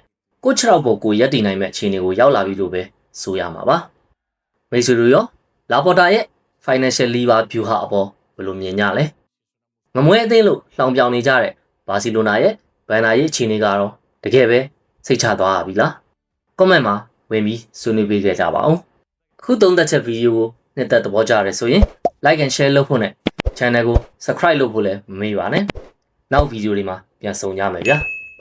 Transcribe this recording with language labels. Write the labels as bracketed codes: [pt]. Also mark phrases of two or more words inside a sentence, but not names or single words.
[my] ကိုချရောက်ပေါ်ကိုရက်တည်နိုင်မဲ့အခြေအနေကိုရောက်လာပြီလို့ပဲဆိုရမှာပါမိတ်ဆွေတို့ရောလာပေါ်တာရဲ့ [en] financial lever view [my] ဟာအပေါ်ဘယ်လိုမြင်ကြလဲငမွဲအသိလို့လှောင်ပြောင်နေကြတဲ့ဘာစီလိုနာရဲ့ဘဏ္ဍာရေးအခြေအနေကတော့တကယ်ပဲစိတ်ချသွားပြီလား comment မှာဝင်ပြီးဆွေးနွေးပေးကြကြပါအောင်ခုသုံးသက်ချက်ဗီဒီယိုကိုနှစ်သက်သဘောကျရဆိုရင် [en] like and share [my] လုပ်ဖို့နဲ့ channel ကို subscribe လုပ်ဖို့လည်းမမေ့ပါနဲ့နောက်ဗီဒီယိုတွေမှာပြန်ဆုံကြမယ်ဗျာ